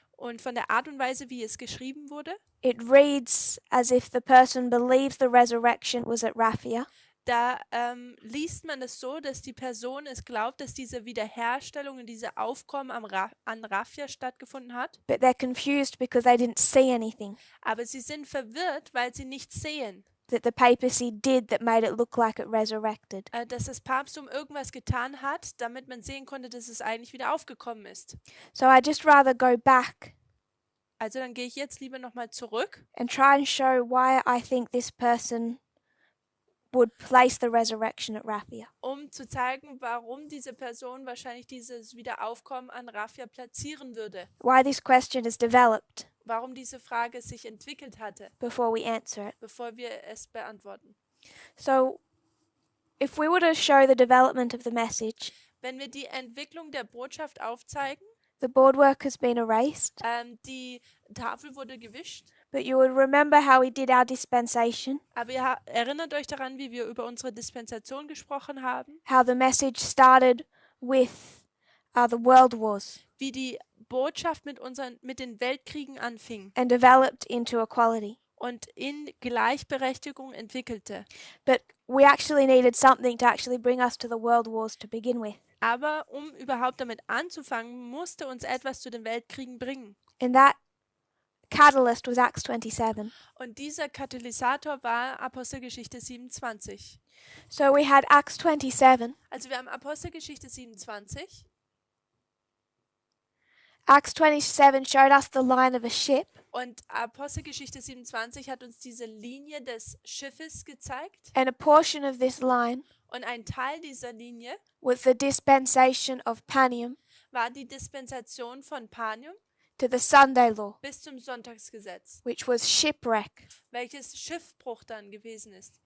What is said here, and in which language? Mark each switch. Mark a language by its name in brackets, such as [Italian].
[German] Und von der Art und Weise, wie es geschrieben wurde, [English] it reads as if the person believes the resurrection was at Raphia, [German] da liest man es so, dass die Person es glaubt, dass diese Wiederherstellung und diese Aufkommen an Raphia stattgefunden hat. [English] but they're confused because they didn't see anything [German] Aber sie sind verwirrt, weil sie nichts sehen. [English] that the papacy did that made it look like it resurrected. [German] Dass das Papsttum irgendwas getan hat, damit man sehen konnte, dass es eigentlich wieder aufgekommen ist. [English] So I just rather go back [German] Also dann gehe ich jetzt lieber nochmal zurück [English] and try and show why I think this person would place the resurrection at Raphia. [German] um zu zeigen, warum diese Person wahrscheinlich dieses Wiederaufkommen an Raphia platzieren würde. [English] Why this question is developed [German] Warum diese Frage sich entwickelt hatte, [English] before we answer it. [German] bevor wir es beantworten. [English] So if we were to show the development of the message, [German] Wenn wir die Entwicklung der Botschaft aufzeigen, [English] the boardwork has been erased, [German] die Tafel wurde gewischt, [English] but you would remember how we did our dispensation, [German] aber ihr erinnert euch daran, wie wir über unsere Dispensation gesprochen haben, [English] how the message started with the world wars [German] wie die Botschaft mit den Weltkriegen anfing [English] and developed into equality. [German] und in Gleichberechtigung entwickelte. [English] But we actually needed something to actually bring us to the world wars to begin with. [German] Aber um überhaupt damit anzufangen, musste uns etwas zu den Weltkriegen bringen. [English] And that catalyst was Acts 27. [German] Und dieser Katalysator war Apostelgeschichte 27. [English] So we had Acts 27. [German] Also wir haben Apostelgeschichte 27. [English] Acts 27 showed us the line of a ship, [German] Und Apostelgeschichte 27 hat uns diese Linie des Schiffes gezeigt. [English] and a portion of this line [German] Und ein Teil dieser Linie [English] was the dispensation of Panium [German] war die Dispensation von Panium [English] to the Sunday law, [German] bis zum Sonntagsgesetz, [English] which was shipwreck. [German] welches Schiffbruch dann gewesen ist.